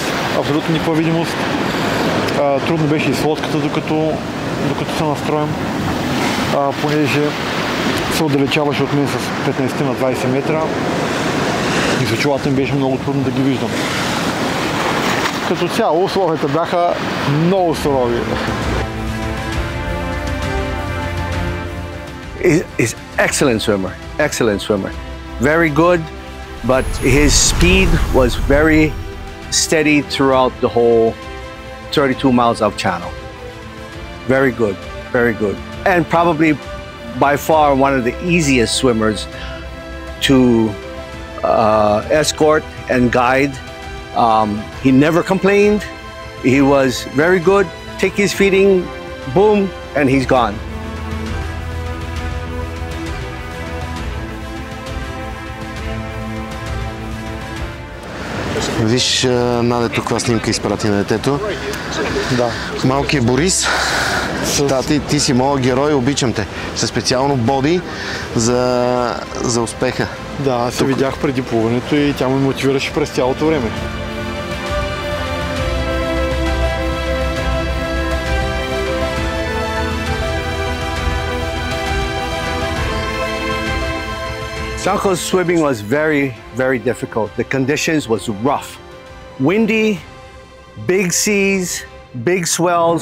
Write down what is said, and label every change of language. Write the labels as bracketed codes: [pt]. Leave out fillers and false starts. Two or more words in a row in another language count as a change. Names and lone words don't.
[bg] Абсолютно никаква видимост. Трудно беше и с лодката, докато се настроим, понеже се отдалечаваше от мен с 15 на 20 метра и с очилата ми беше много трудно да ги виждам. Като цяло условията бяха много сурови. [en] He's excellent swimmer, very good, but his speed was very steady throughout the whole 32 miles of channel. Very good, and probably by far one of the easiest swimmers to escort and guide. He never complained. He was very good. Take his feeding, boom, and he's gone. [bg] Виж, Наде, тук каква снимка изпрати на детето. Да. Малкият Борис. Тати, ти си моят герой, обичам те. Със специално боди за успеха. Да, аз се видях преди плуването и тя ме мотивираше през цялото време. [en] Sanko's swimming was very, very difficult. The conditions was rough. Windy, big seas, big swells.